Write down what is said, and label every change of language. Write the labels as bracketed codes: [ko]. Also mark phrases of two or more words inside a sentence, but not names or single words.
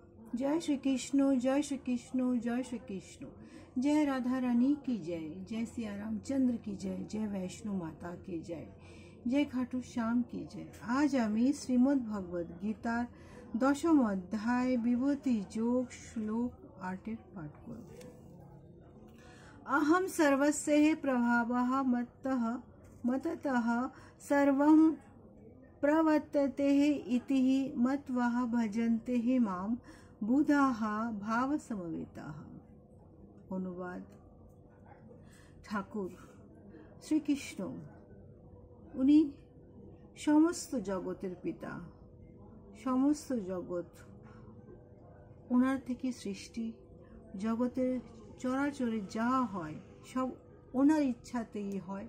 [hi] जय श्री कृष्ण, जय श्री कृष्ण, जय श्री कृष्ण। जय राधा रानी की जय, जय सिया रामचंद्र की जय, जय वैष्णो माता की जय, जय खाटू श्याम की जय। [bn] আজ আমি শ্রীমদ্ ভগবদ গীতার দশম অধ্যায় বিভূতি যোগ শ্লোক 8 পাঠ করব। [sa] अहम सर्वस्य प्रभावः मत्तः सर्वं प्रवर्तते इति मत्वा भजन्ते माम बुधाः भाव समवेताः। [bn] অনুবাদ। ঠাকুর শ্রীকৃষ্ণ উনি সমস্ত জগতের পিতা, সমস্ত জগৎ ওনার থেকে সৃষ্টি। জগতের চরাচরে যা হয় সব ওনার ইচ্ছাতেই হয়।